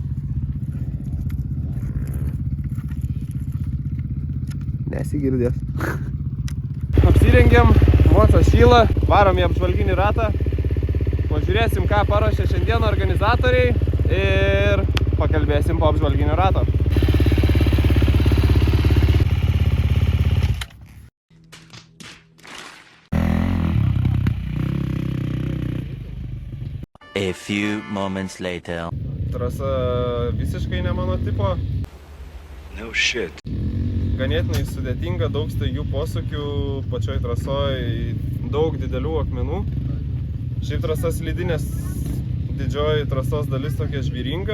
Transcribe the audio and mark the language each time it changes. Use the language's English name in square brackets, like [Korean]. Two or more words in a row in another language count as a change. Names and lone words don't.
[Lithuanian] Nesigirdės. Apsirengiam, moco šyla, varom į apžvalginį ratą. Pažiūrėsim, ką paruošė šiandien organizatoriai ir pakalbėsim po apžvalginio rato. [English] A few moments later. [Lithuanian] Trasa visiškai ne mano tipo. [English] No shit. [Lithuanian] Ganėtinai sudėtinga, daug staigių posūkių, pačioj trasoj daug didelių akmenų. Šiaip trasa slidinės, didžioji trasos dalis tokia žvyringa.